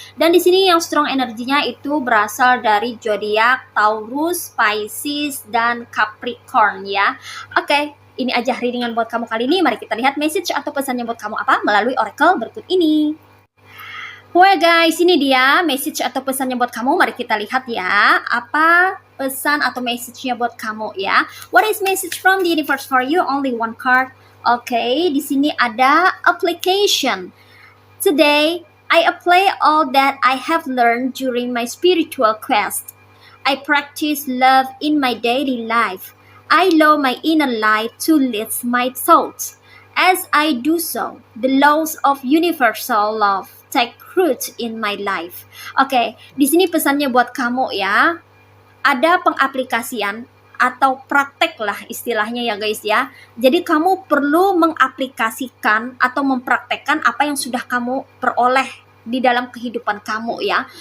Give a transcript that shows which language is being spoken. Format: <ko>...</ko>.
<id>Dan di sini yang strong energinya itu berasal dari zodiak Taurus, Pisces, dan Capricorn ya. Oke, ini aja readingan buat kamu kali ini. Mari kita lihat message atau pesannya buat kamu apa melalui oracle berikut ini.</id> <en>Well guys,</en> <id>ini dia message atau pesannya buat kamu. Mari kita lihat ya, apa pesan atau message-nya buat kamu ya.</id> <en>What is message from the universe for you? Only one card.</en> <id>Oke, di sini ada application.</id> <en>Today, I apply all that I have learned during my spiritual quest. I practice love in my daily life. I allow my inner light to lead my thoughts. As I do so, the laws of universal love take root in my life.</en> <id>Oke, di sini pesannya buat kamu ya. Ada pengaplikasian atau praktek lah istilahnya ya guys ya. Jadi kamu perlu mengaplikasikan atau mempraktekkan apa yang sudah kamu peroleh di dalam kehidupan kamu ya.</id>